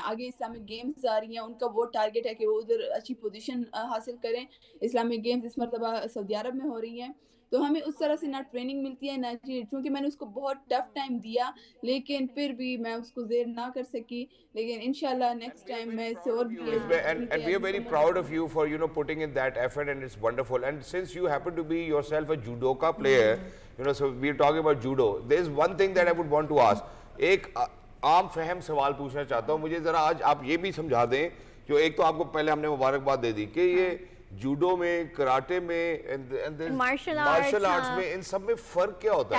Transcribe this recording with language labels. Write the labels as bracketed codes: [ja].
[ur] آگے Islamic games آ رہی ہیں, ان کا وہ ٹارگیٹ ہے کہ وہ ادھر اچھی پوزیشن حاصل کریں. اسلامک گیمز اس مرتبہ سعودی عرب میں ہو رہی ہیں, تو ہمیں اس طرح سے نہ ٹریننگ ملتی ہے نہ, چونکہ میں نے اس کو بہت ٹف ٹائم دیا لیکن پھر بھی میں اس کو زیر نہ کر سکی. لیکن انشاءاللہ نیکسٹ ٹائم میں اس سے اور بھی [en] and we are very proud of you for putting in that effort, and it's wonderful. And since you happen to be yourself a judoka player, so we are talking about judo, there is one thing that I would want to ask. [ur] ایک عام فہم سوال پوچھنا چاہتا ہوں, مجھے ذرا آج آپ یہ بھی سمجھا دیں, جو ایک تو آپ کو پہلے ہم نے مبارکباد دے دی کہ یہ جوڈو میں, کراٹے میں, مارشل آرٹس میں, ان سب میں فرق کیا ہوتا ہے؟